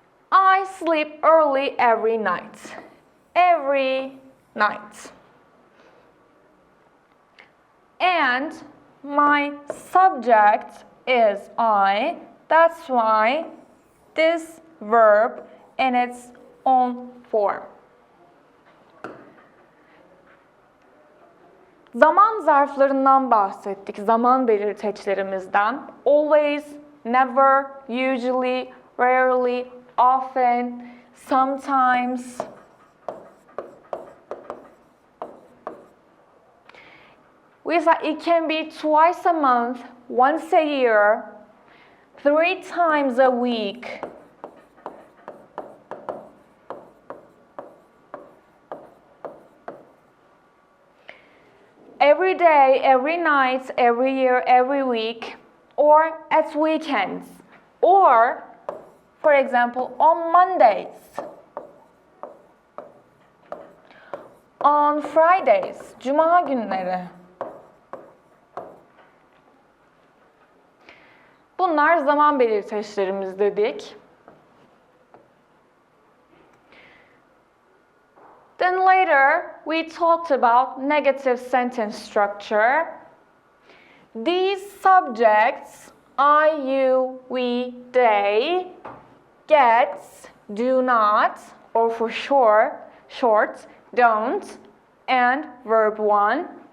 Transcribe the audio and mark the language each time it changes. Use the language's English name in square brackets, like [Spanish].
[English] I sleep early every night. Every night. And my subject is I. That's why this verb in its own form. [Turkish] Zaman zarflarından bahsettik, zaman belirteçlerimizden. [English] Always, never, usually, rarely, often, sometimes. We said it can be twice a month, once a year, 3 times a week. Every day, every night, every year, every week, or at weekends, or, for example, on Mondays, on Fridays, [Turkish] Cuma günleri. Bunlar zaman belirteçlerimiz dedik. [English] Then later, we talked about negative sentence structure. These subjects, I, you, we, they, gets, do not, or for short, don't, and verb 1.